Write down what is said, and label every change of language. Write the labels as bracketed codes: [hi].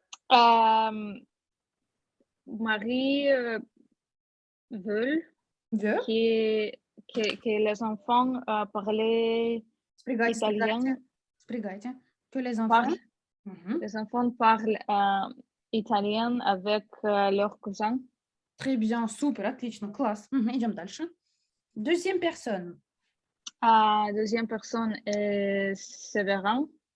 [fr] Marie veut Veut? que les enfants parlent italien. [ru] Спрягайте. [fr] Que les enfants. Les enfants parlent italien avec leurs cousins. Très bien, [ru] супер, отлично, класс. Идем дальше. [fr] Deuxième personne. Deuxième personne est Séverine.